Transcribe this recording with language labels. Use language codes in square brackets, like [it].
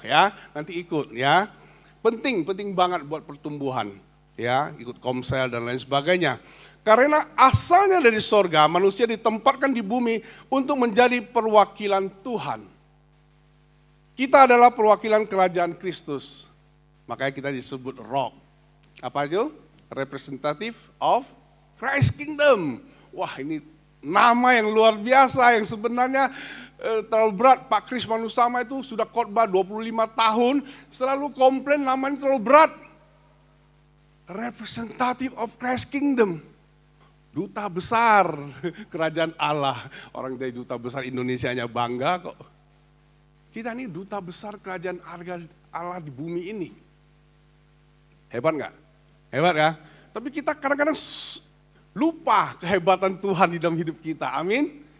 [id] Ya, nanti ikut ya. Penting banget buat pertumbuhan, ya, ikut komsel dan lain sebagainya. Karena asalnya dari sorga, manusia ditempatkan di bumi untuk menjadi perwakilan Tuhan. Kita adalah perwakilan kerajaan Kristus, makanya kita disebut roh. Apa itu? [en] Representative of Christ Kingdom. [id] Wah, ini nama yang luar biasa yang sebenarnya terlalu berat. Pak Kris Manusama itu sudah khotbah 25 tahun, selalu komplain namanya terlalu berat. [en] Representative of Christ Kingdom. [id] Duta besar kerajaan Allah. Orang dari duta besar Indonesia hanya bangga kok. Kita ini duta besar kerajaan Allah di bumi ini. Hebat nggak? Hebat ya? Tapi kita kadang-kadang lupa kehebatan Tuhan di dalam hidup kita. Amin.